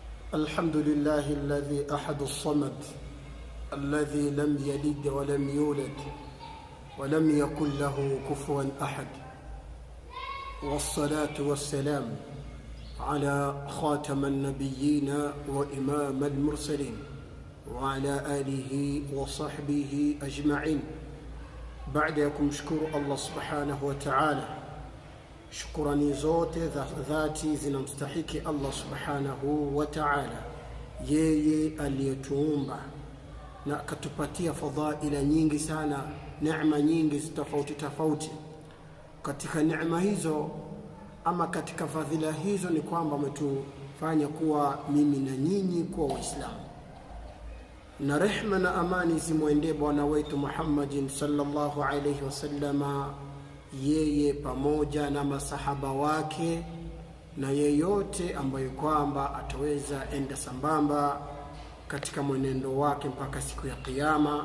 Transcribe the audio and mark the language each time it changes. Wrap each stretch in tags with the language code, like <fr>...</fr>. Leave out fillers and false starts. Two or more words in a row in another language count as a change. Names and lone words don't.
<ar>الحمد لله الذي أحد الصمد الذي لم يلد ولم يولد ولم يكن له كفوا أحد، والصلاة والسلام على خاتم النبيين وإمام المرسلين وعلى آله وصحبه أجمعين. بعدكم شكر الله سبحانه وتعالى.</ar> <sw>Shukurani zote za dhati zinamstahiki</sw> <ar>الله سبحانه وتعالى,</ar> <sw>yeye aliyetuumba na akatupatia fadhaila nyingi sana, neema nyingi tofauti tofauti. Katika neema hizo ama katika fadhila hizo ni kwamba ametufanya kuwa mimi na nyinyi kuwa Waislamu, na rehma na amani zimwendee bwana wetu Muhammadin</sw> <ar>صلى الله عليه وسلم,</ar> <sw>yeye pamoja na masahaba wake na yeyote ambaye kwamba ataweza enda sambamba katika mwenendo wake mpaka siku ya kiyama.</sw>